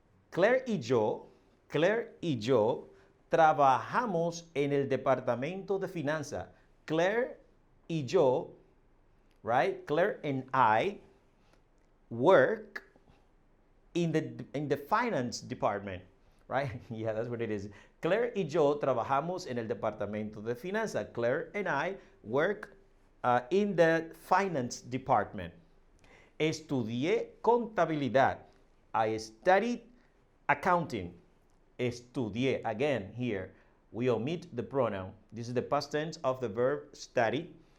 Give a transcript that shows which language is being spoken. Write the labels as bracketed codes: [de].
[es] Claire y yo trabajamos en el departamento de finanzas. Claire y yo, right? [en] Claire and I work in the finance department, right? Yeah, that's what it is. [es] Claire y yo trabajamos en el departamento de finanzas. [en] Claire and I work in the finance department. [es] Estudié contabilidad. [en] I studied accounting. [es] Estudié. [en] Again, here, we omit the pronoun. This is the past tense of the verb study.